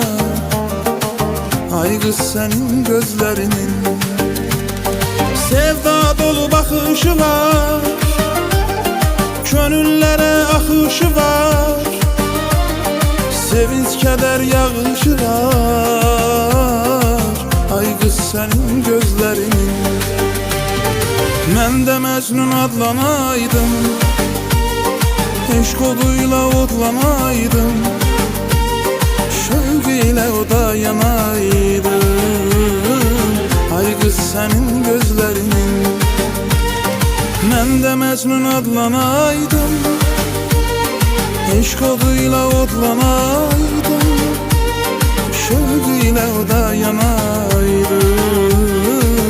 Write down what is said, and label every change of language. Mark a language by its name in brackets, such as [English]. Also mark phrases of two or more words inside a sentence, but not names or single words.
[Turkish] Ay kız senin gözlerinin sevda dolu bakışı var, gönüllere akışı var, sevinç keder yağışı var. Ay kız senin gözlerinin. [Azerbaijani] Mən də Məcnun adlanaydım, eşq oduyla odlanaydım, şövq ilə oda yanaydım. Ay qız sənin gözlərinin. Mən də Məcnun adlanaydım, eşq oduyla odlanaydım, şövq ilə oda yanaydım.